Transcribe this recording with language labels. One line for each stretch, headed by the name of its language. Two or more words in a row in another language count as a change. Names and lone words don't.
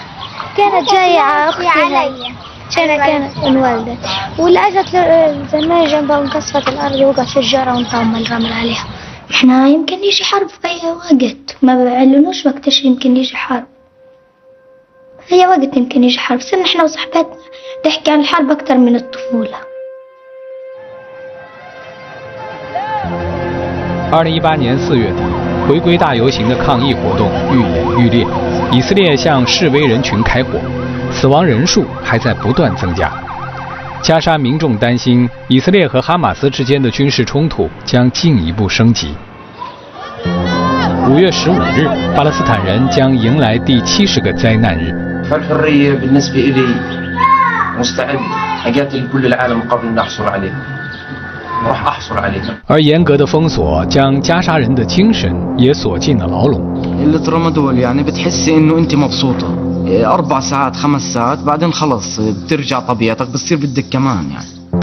Arabic: كانت جاية أختي علي، كانت انولدت، واللي اجت زمان جنبها وانقصفت الأرض، وقعت في الجارة وانطم الرمل عليها. احنا يمكن يجي حرب في أي وقت، ما بيعلنوش وقتش يمكن يجي حرب، أي وقت يمكن يجي حرب. صرنا احنا وصحباتنا نحكي عن الحرب أكتر من الطفولة.
Chinese: 2018 年4月底，回归大游行的抗议活动愈演愈烈，以色列向示威人群开火，死亡人数还在不断增加。加沙民众担心以色列和哈马斯之间的军事冲突将进一步升级。5月15日，巴勒斯坦人将迎来第70个灾难日。
Arabic: فالحرية بالنسبة إلي مستعد أقاتل كل العالم قبل أن أحصل عليها. راح أحصل عليها.
Chinese: 而严格的封锁将加沙人的精神也锁进了牢笼。
Arabic: اللي ترمدول يعني بتحسي إنه أنت مبسوطة 4 ساعات 5 ساعات بعدين خلص بترجع طبيعتك بتصير بدك كمان يعني.